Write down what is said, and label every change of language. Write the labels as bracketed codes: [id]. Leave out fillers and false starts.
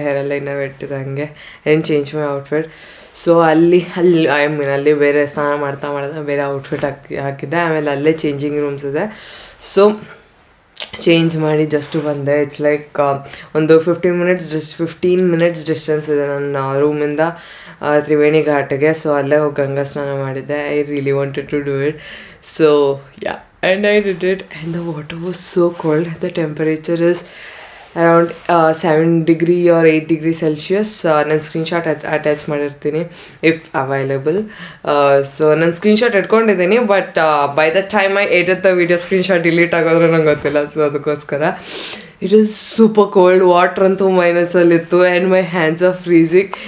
[kn] Hair ಎಲ್ಲ ಇನ್ನೂ ಇಟ್ಟಿದ್ದಂಗೆ [en] And change my outfit. [kn] So ಅಲ್ಲಿ ಐ ಮೀನ್ ಅಲ್ಲಿ ಬೇರೆ ಸ್ನಾನ ಮಾಡ್ತಾ ಬೇರೆ ಔಟ್ಫಿಟ್ ಹಾಕಿದ್ದೆ. ಆಮೇಲೆ ಅಲ್ಲೇ ಚೇಂಜಿಂಗ್ ರೂಮ್ಸ್ ಇದೆ. ಸೊ ಚೇಂಜ್ ಮಾಡಿ ಜಸ್ಟ್ ಬಂದೆ. [en] it's like [kn] ಒಂದು 15 ಮಿನಿಟ್ಸ್ ಡಿಸ್ಟೆನ್ಸ್ ಇದೆ ನನ್ನ ರೂಮಿಂದ ತ್ರಿವೇಣಿ ಘಾಟ್ಗೆ. ಸೊ ಅಲ್ಲೇ ಹೋಗಿ ಗಂಗಾ ಸ್ನಾನ ಮಾಡಿದ್ದೆ. [en] I really wanted to do it. So yeah, and I did it, and the water was so cold. The temperature is around 7 degree or 8 degree Celsius. [kn] ನಾನು screenshot attach ಮಾಡಿರ್ತೀನಿ [en] If available. [kn] So ನಾನು screenshot ಇಟ್ಕೊಂಡಿದ್ದೀನಿ, but [en] by the time I edit the video [kn] screenshot delete ಆಗೋದ್ರೆ ನಂಗೆ ಗೊತ್ತಿಲ್ಲ. [en] So ಅದಕ್ಕೋಸ್ಕರ it is super cold. [kn] Water ಅಂತೂ ಮೈನಸಲ್ಲಿತ್ತು [en] And my hands are freezing.